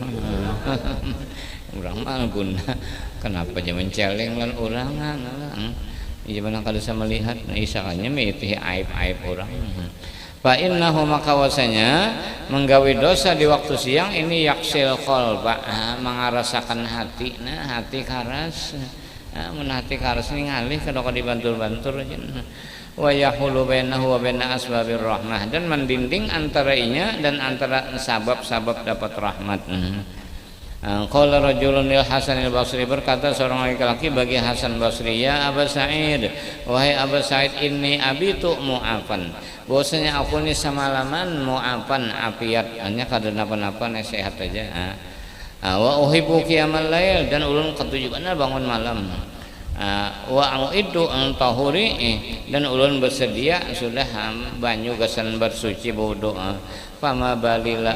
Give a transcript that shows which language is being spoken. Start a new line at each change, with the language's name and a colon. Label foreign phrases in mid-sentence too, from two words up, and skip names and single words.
Banjar: orang mah guna kenapa aja menceleng lan orang iya mana kada bisa melihat isakannya mengikuti aib-aib orang
Arabic: فإنه
Banjar: maka wasanya menggawi dosa di waktu siang ini
Arabic: يقسي القلب
Banjar: mengarasakan hati hati karas mun hati karas ini ngalih kada dibantul-bantul aja
Arabic: ويحول بينه وبين أسباب الرحمة
Banjar: dan mendinding antara inya dan antara sabab-sabab dapat rahmat.
Arabic: قال رجل للحسن البصري
Banjar: berkata seorang laki-laki bagi Hasan Basri
Arabic: يا أبا سعيد
Banjar: wahai Aba Sa'id
Arabic: إني أبيت معافى
Banjar: bahwasanya aku ni semalaman mu'afan apiat hanya kada napa-napa sehat aja
Arabic: وأحب قيام الليل
Banjar: dan ulun ketujuanna bangun malam
Arabic: وأعد أن طهوري
Banjar: dan ulun bersedia sudah banyu gasan bersuci wudu pama balila